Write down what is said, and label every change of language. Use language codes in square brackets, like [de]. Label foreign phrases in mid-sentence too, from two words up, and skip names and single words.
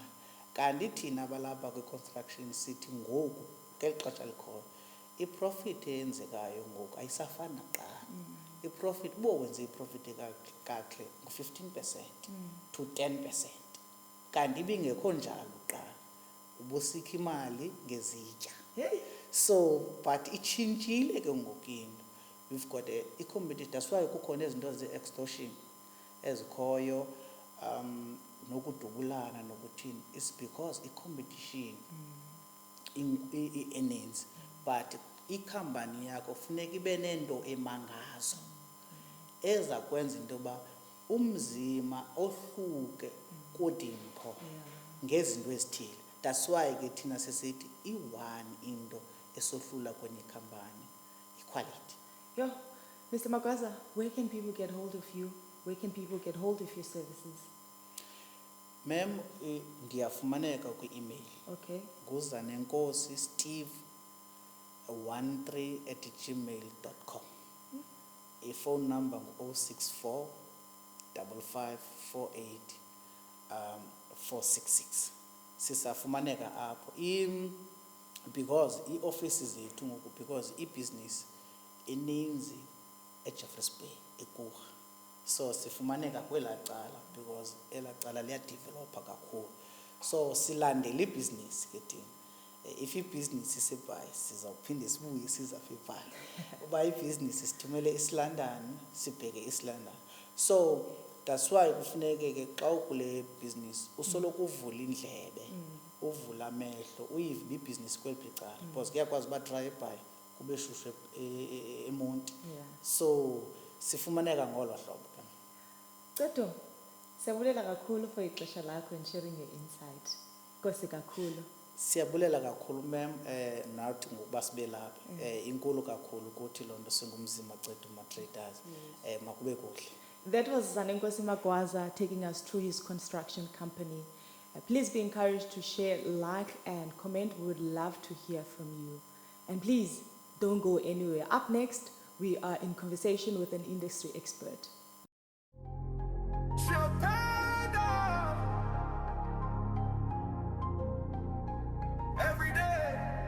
[xh] Kanti thina abalapha kwi-construction sithi ngoku ngeli xesha likhoyo i-profit eyenzekayo ngoku ayisafani nakuqala. I-profit ubowenze i-profit kakhle ngu-15% to 10%. Kanti ibingekho njalo kuqala. Ubusikha imali ngezitya. [en] So but [xh] itshintshile ke ngoku into. [en] We've got a competition. That's why [xh] kukhona izinto ze-extortion ezikhoyo, nokudubulana nokuthini. [en] It's because [xh] i-competition earnings, but i-company yakho funeka ibe nento emangazo eza kwenza into yoba umzima ohluke kuDimpho ngezinto ezithile. [en] That's why [xh] ke thina sesithi i-one into esohlula kwenye company equality. [en] Yo, Mr. Magwaza, where can people get hold of you? Where can people get hold of your services? Ma'am, [xh] ndiyafumaneka kwi-email. [en] Okay. [xh] Nguzanenkosi steve13@gmail.com. I-phone number ngu-064 5548 466. Sisafumaneka apho. Because i-office zethu ngoku, because i-business ininzi eJeffreys Bay eKruger. So sifumaneka kwela cala because ela cala liyadevelopa kakhulu. So silandela ibhizinisi ke thina. If ibhizinisi isebhayi sizawuphinde sibuye sizapha eBhayi. Uba ibhizinisi sithumele isilandani sibheke isilandani. [en] So that's why [xh] kufuneke ke xa ukule business usoloko uvula indlebe, uvula amehlo, uyive ibhizinisi kweli cala because kuyakwazi uba try eBhayi kube shushu eMonti. So sifumaneka ngolo hlobo. Cedo, siyabulela kakhulu for ixesha lakho [en] and sharing your insight. [xh] Nkosi kakhulu. Siyabulela kakhulu ma'am, nathi ngokuba sibe lapha. Inkulu kakhulu ukuthi lonto singumzima Cedo ma-traders. Makube kuhle. [en] That was Zanenkosi Magwaza taking us through his construction company. Please be encouraged to share, like, and comment. We would love to hear from you. And please, don't go anywhere. Up next, we are in conversation with an industry expert. Every day.